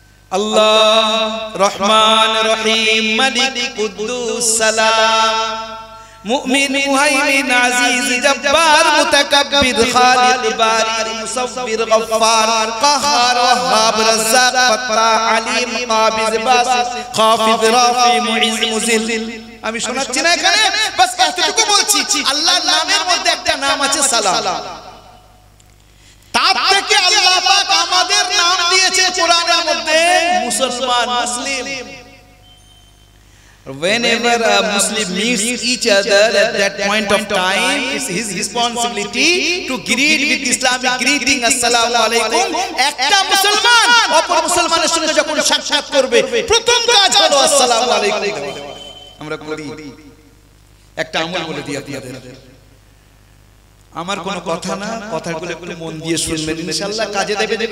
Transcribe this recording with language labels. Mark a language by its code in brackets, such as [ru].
[bn] আল্লাহ, রহমান, রহিম, মালিক, কুদ্দুস, সালাম, মুমিন, মুহাইমিন, আজিজ, জব্বার, মুতাকাব্বির, খালিক, বারি, মুসাব্বির, গফফার, কাহার, ওয়াহাব, রাজ্জাক, ফাত্তাহ, আলিম, কাবিজ, বাসিত, খাফিজ, রাফি, মুইজ, মুজিল। আমি শোনাচ্ছি না এখানে, বাস এতটুকু বলছি আল্লাহর নামের মধ্যে একটা নাম আছে সালাম। তার থেকে আল্লাহ পাক আমাদের নাম দিয়েছে কোরআনের মধ্যে মুসলমান, মুসলিম। [en] Whenever a Muslim meets each other at that point of time, it's his responsibility to greet with Islamic greeting, assalamu alaikum. [bn] একটা মুসলমান অপর মুসলমানের সঙ্গে যখন সাক্ষাৎ করবে প্রথম কাজ হলো আসসালামু আলাইকুম। আমরা করি একটা আমল বলে দিই আপনাদের, আমার কোনো কথা না, কথাগুলো একটু মন দিয়ে শুনবেন, ইনশাআল্লাহ কাজে দেবে।